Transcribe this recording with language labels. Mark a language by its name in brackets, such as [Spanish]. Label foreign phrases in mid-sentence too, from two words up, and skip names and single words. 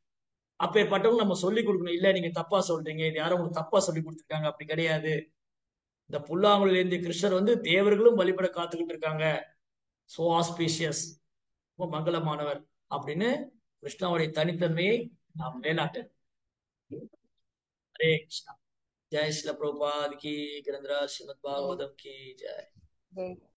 [Tamil] அப்பேற்பட்டவங்க நம்ம சொல்லி கொடுக்கணும். இல்ல நீங்க தப்பா சொல்றீங்க, இது யாரும் உங்களுக்கு தப்பா சொல்லி கொடுத்துருக்காங்க, அப்படி கிடையாது. இந்த புல்லாங்குழல் ஏந்திய கிருஷ்ணர் வந்து தேவர்களும் வழிபட காத்துக்கிட்டு இருக்காங்க. [English] so auspicious, [Tamil] ரொம்ப மங்களமானவர் அப்படின்னு கிருஷ்ணாவுடைய தனித்தன்மையை நாம் நிலைநாட்ட. ஹரே கிருஷ்ணா. [Hindi] जय श्रील प्रभुपाद की, गिरंद्रा श्रीमद् भागवतम की जय। जय